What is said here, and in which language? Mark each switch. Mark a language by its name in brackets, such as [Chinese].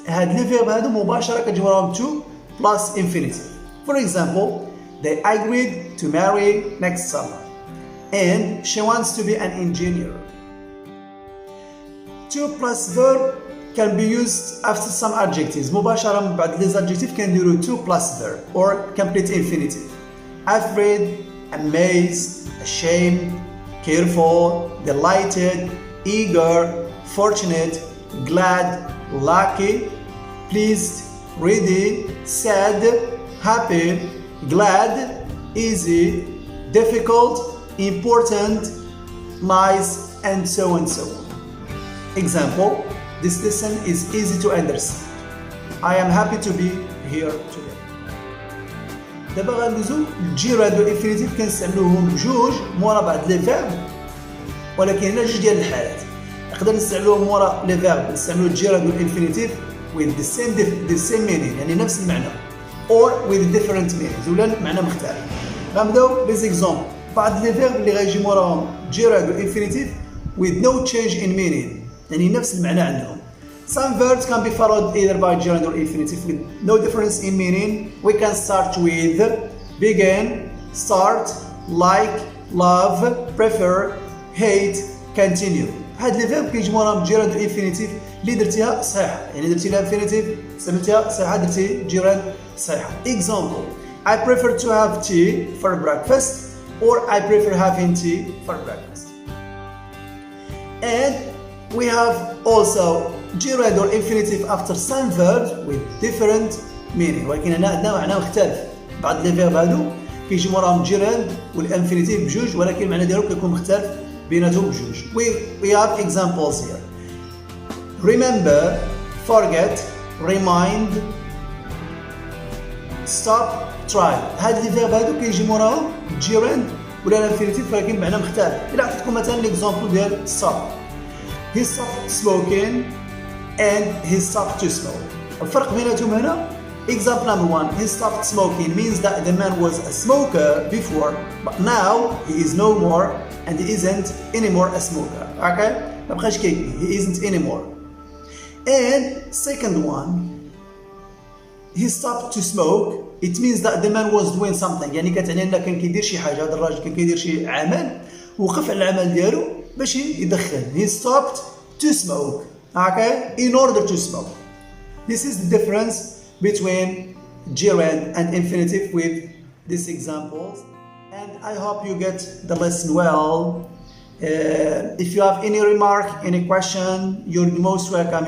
[Arabic] هاد لي فيرب هادو مباشرة كتجي وراهم [English] to plus infinitive. For example, they agreed to marry next summer, and she wants to be an engineer. To plus verb can be used after some adjectives. [Arabic] مباشرة من بعد [French] les adjectives [Arabic] كنديرو [English] to plus verb or complete infinitive. Afraid, amazed, ashamed, careful, delighted, eager, fortunate, glad, lucky, pleased, ready, sad, happy, glad, easy, difficult, important, nice, and so on. Example, this lesson is easy to understand. I am happy to be here today. [Arabic] دابا غندوزو الجيراد والانفينيتيف كنستعملوهم بجوج مورا بعض لي فيرب، ولكن هنا جوج ديال الحالات. نقدر نستعملوهم مورا لي فيرب نستعملو الجيراد والانفينيتيف [English] with the same meaning [Arabic] يعني نفس المعنى [English] or with different meanings [Arabic] ولا معنى مختلف. غنبداو لي زيكزومبل بعض لي فيرب اللي غيجي موراهم جيراد والانفينيتيف [English] with no change in meaning [Arabic] يعني نفس المعنى عندهم. [English] Some verbs can be followed either by gerund or infinitive with no difference in meaning. We can start with begin, start, like, love, prefer, hate, continue. [Arabic] هاد لي فيرب كيجي موراهم [English] gerund or infinitive [Arabic] اللي درتيها صحيحة، يعني درتي لها infinitive استعملتيها صحيحة درتي gerund صحيحة. [English] Example: I prefer to have tea for breakfast or I prefer having tea for breakfast. And we have also gerund or infinitive after some verbs with different meaning. [Arabic] ولكن هنا عندنا معنى مختلف. بعض لي فيرب هادو كيجي موراهم gerund والانفينيتيف بجوج ولكن المعنى ديالو كيكون مختلف بيناتهم بجوج. [English] We have examples here. Remember, forget, remind, stop, try. [Arabic] هاد لي فيرب هادو كيجي موراهم gerund ولا الانفينيتيف ولكن بمعنى مختلف. إلا عطيتكم مثلا ليكزامبل ديال stop. [English] He stopped smoking and he stopped to smoke. [Arabic] الفرق بيناتهم هنا. [English] Example number 1, he stopped smoking means that the man was a smoker before, but now he is no more and he isn't anymore a smoker. Okay? [Arabic] ما بقاش كيكني. [English] He isn't anymore. And second one, he stopped to smoke. It means that the man was doing something. [Arabic] يعني كتعني انه كان كيدير شي حاجه. هذا الراجل كان كيدير شي عمل وقف على العمل ديالو باش يدخن. [English] He stopped to smoke. Okay? In order to smoke. This is the difference between gerund and infinitive with these examples. And I hope you get the lesson well. If you have any remark, any question, you're most welcome.